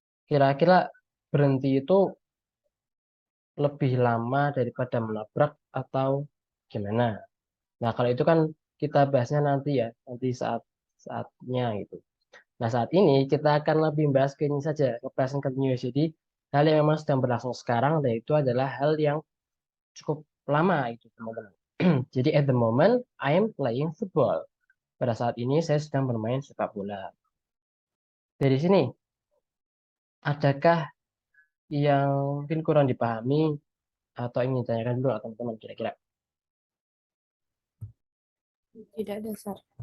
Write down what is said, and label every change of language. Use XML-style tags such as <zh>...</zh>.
<id>Kira-kira berhenti itu lebih lama daripada menabrak atau gimana? Nah, kalau itu kan kita bahasnya nanti ya, nanti saatnya gitu. Nah, saat ini kita akan lebih bahas ke ini saja, ke present continuous. Jadi, hal yang memang sedang berlangsung sekarang, dan itu adalah hal yang cukup lama itu, teman-teman. Jadi,</id> <en>at the moment, I am playing football.</en> <id>Pada saat ini, saya sedang bermain sepak bola. Dari sini, adakah yang mungkin kurang dipahami atau ingin ditanyakan dulu teman-teman kira-kira? Tidak ada, sir.</id>